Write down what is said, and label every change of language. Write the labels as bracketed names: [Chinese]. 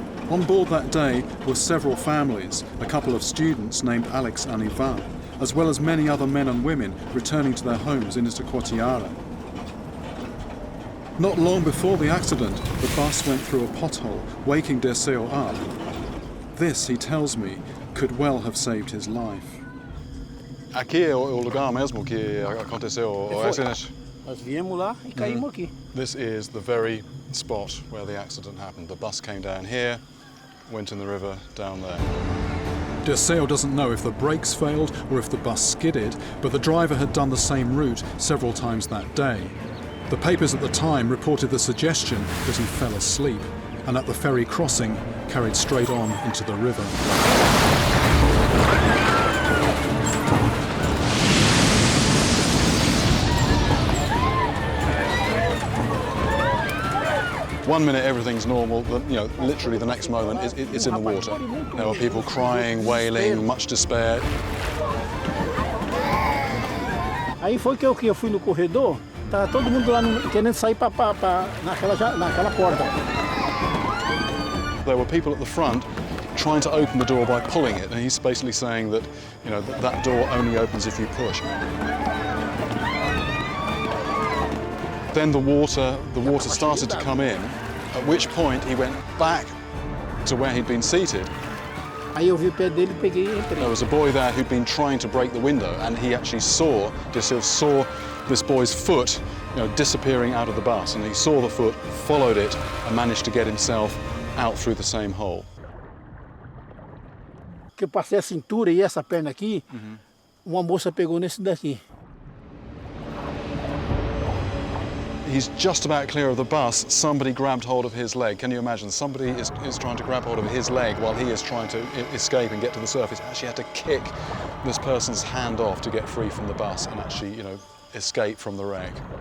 [English] On board that day were several families, a couple of students named Alex and Ivan, as well as many other men and women returning to their homes in Itacoatiara. Not long before the accident, the bus went through a pothole, waking Dirceu up. This, he tells me, could well have saved his life. [Portuguese] Aqui é o lugar mesmo que aconteceu o acidente. Nós viemos lá e caímos aqui. [English] This is the very spot where the accident happened. The bus came down here, went in the river down there. Dirceu doesn't know if the brakes failed or if the bus skidded, but the driver had done the same route several times that day. The papers at the time reported the suggestion that he fell asleep, and at the ferry crossing carried straight on into the river. One minute everything's normal, literally the next moment it's in the water. There were people crying, wailing, much despair. [Portuguese] Aí foi que eu fui no corredor, tá todo mundo lá querendo sair naquela porta. [English] There were people at the front trying to open the door by pulling it, and he's basically saying that, that door only opens if you push. Then the water started to come in, at which point he went back to where he'd been seated. [Portuguese] Aí eu vi o pé dele, peguei e entrei. [English] There was a boy there who'd been trying to break the window, and he actually saw this boy's foot, disappearing out of the bus, and he saw the foot, followed it, and managed to get himself out through the same hole. [Portuguese] Que eu passei a cintura e essa perna aqui, uma moça pegou nesse daqui. [English] He's just about clear of the bus, somebody grabbed hold of his leg. Can you imagine? Somebody is trying to grab hold of his leg while he is trying to escape and get to the surface. Actually had to kick this person's hand off to get free from the bus and actually, escape from the wreck.